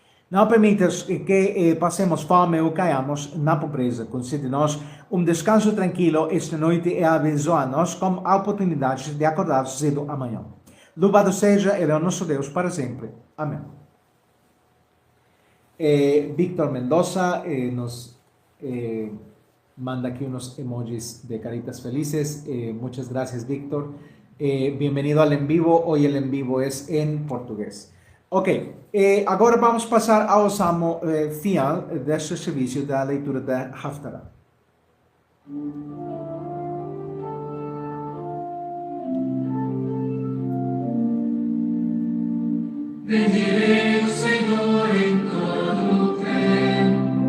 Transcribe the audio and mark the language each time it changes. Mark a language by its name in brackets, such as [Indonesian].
[Portuguese] Não permitas que passemos fome ou caiamos na pobreza. Concede-nos descanso tranquilo esta noite e abençoa-nos com a oportunidade de acordar cedo amanhã. Louvado seja Ele, o nosso Deus, para sempre. Amém. [Spanish] Víctor Mendoza nos manda aquí unos emojis de caritas felices. Muchas gracias, Víctor. Bienvenido al en vivo. Hoy el en vivo es en portugués. [Portuguese] Ok, agora vamos passar ao salmo final deste serviço da leitura da Haftarah. Bendirei o Senhor em todo o tempo.